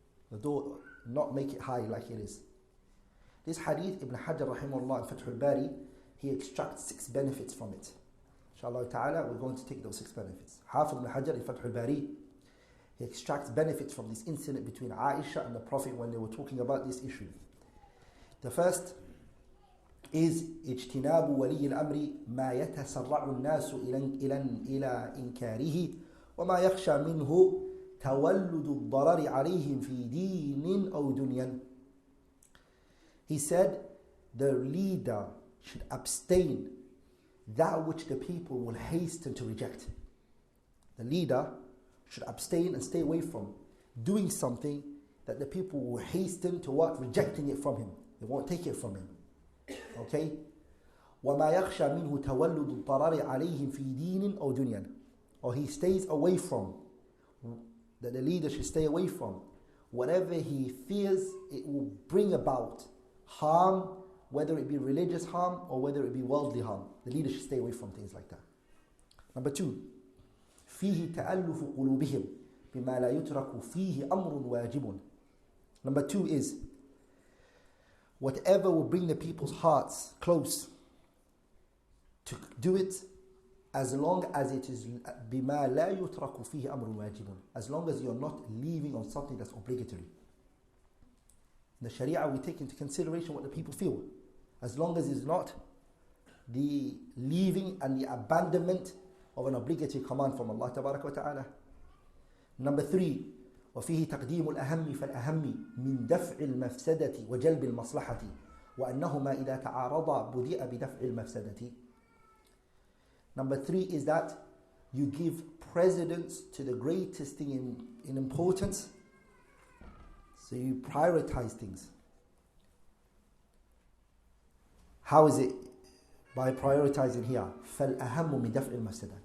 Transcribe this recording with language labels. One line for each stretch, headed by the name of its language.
English: The door, not make it high like it is. This hadith, Ibn Hajar rahimahullah in Fath al-Bari, he extracts 6 benefits from it. Inshallah ta'ala, we're going to take those 6 benefits. Hafiz Ibn Hajar in Fath al-Bari, he extracts benefits from this incident between Aisha and the Prophet when they were talking about this issue. The first is
Arabic: اجتناب ولي الأمر ما يتسرع الناس إلى إنكاره وما يخشى منه تولد الضرر عليهم في دين أو دنيا.
English: He said, the leader should abstain that which the people will hasten to reject. The leader should abstain and stay away from doing something that the people will hasten to what? Rejecting it from him. They won't take it from him. Okay?
Arabic: وَمَا يَخْشَى مِنْهُ تَوَلُّدُ الضَّرَرِ عَلَيْهِمْ فِي دِينٍ أَوْ دُنْيًا.
English: Or he stays away from, that the leader should stay away from, whatever he fears it will bring about harm, whether it be religious harm or whether it be worldly harm. The leader should stay away from things like that. Number 2,
Arabic: فيه تألف قلوبهم بما لا يترك فيه أمر واجب.
English: Number 2 is whatever will bring the people's hearts close, to do it as long as it is
Arabic: بما لا يترك فيه أمر واجب,
English: as long as you're not leaving on something that's obligatory. In the Sharia, we take into consideration what the people feel, as long as it's not the leaving and the abandonment of an obligatory command from Allah Tabaraka wa Ta'ala. Number 3,
Arabic: وفيه تقديم الأهم فالأهم من دفع المفسدة وجلب المصلحة وأنهما إذا تعارضا بدأ بدفع المفسدة.
English: Number 3 is that you give precedence to the greatest thing in importance. So you prioritize things. How is it? By prioritizing here.
Arabic: فَالْأَهَمُ مِنْ دَفْعِ الْمَفْسَدَةِ.